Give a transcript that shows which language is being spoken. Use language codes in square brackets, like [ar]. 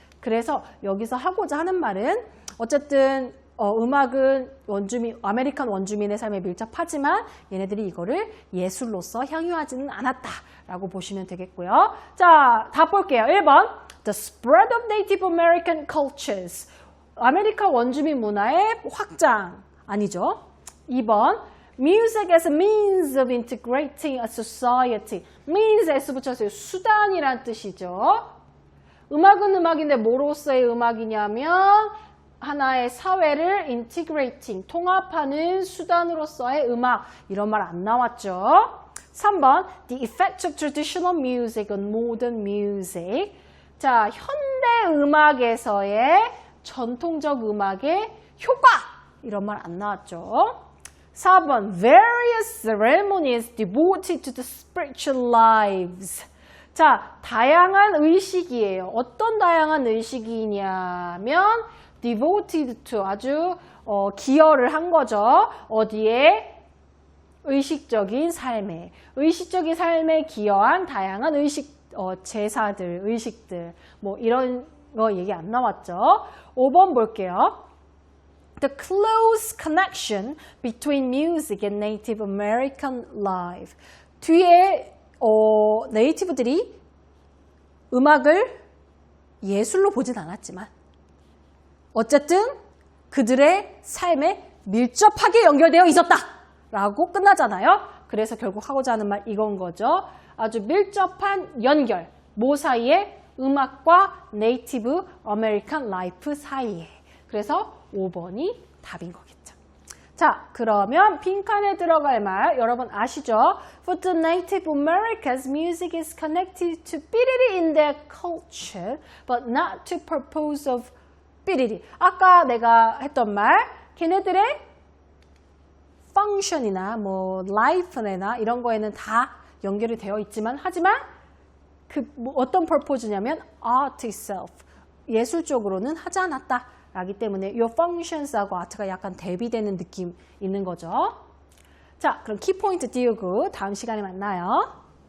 [ko] 그래서 여기서 하고자 하는 말은 어쨌든 음악은 아메리칸 원주민의 삶에 밀접하지만 얘네들이 이거를 예술로서 향유하지는 않았다라고 보시면 되겠고요. 자, 답 볼게요. 1번 [en] The spread of Native American cultures [ko] 아메리카 원주민 문화의 확장 아니죠. [en] 2번 Music as a means of integrating a society means S [ko] 붙였어요. 수단이란 뜻이죠. 음악은 음악인데 뭐로서의 음악이냐면 하나의 사회를 integrating, 통합하는 수단으로서의 음악 이런 말 안 나왔죠. 3번 [en] The effect of traditional music on modern music [ko] 자, 현대 음악에서의 전통적 음악의 효과 이런 말 안 나왔죠. [en] 4번 Various ceremonies devoted to the spiritual lives [ko] 자, 다양한 의식이에요. 어떤 다양한 의식이냐면 [en] devoted to [ko] 아주 기여를 한 거죠. 어디에? 의식적인 삶에 기여한 다양한 제사들, 의식들 뭐 이런 거 얘기 안 나왔죠. 5번 볼게요. [en] The close connection between music and Native American life. [ko] 뒤에 네이티브들이 음악을 예술로 보진 않았지만 어쨌든 그들의 삶에 밀접하게 연결되어 있었다라고 끝나잖아요. 그래서 결국 하고자 하는 말 이건 거죠. 아주 밀접한 연결. 뭐 사이에? 음악과 네이티브 아메리칸 라이프 사이에. 그래서 5번이 답인 거겠죠. 자, 그러면 빈칸에 들어갈 말 여러분 아시죠? [en] For the Native Americans, music is connected to 삐리리 in their culture, but not to purpose of 삐리리. [ko] 아까 내가 했던 말, 걔네들의 펑션이나 뭐 라이프나 이런 거에는 다 연결이 되어 있지만 하지만 뭐 어떤 purpose냐면 [en] art itself, [ko] 예술적으로는 하지 않았다. 라기 때문에 이 functions하고 art가 약간 대비되는 느낌 있는 거죠. 자, 그럼 키포인트 띄우고 다음 시간에 만나요.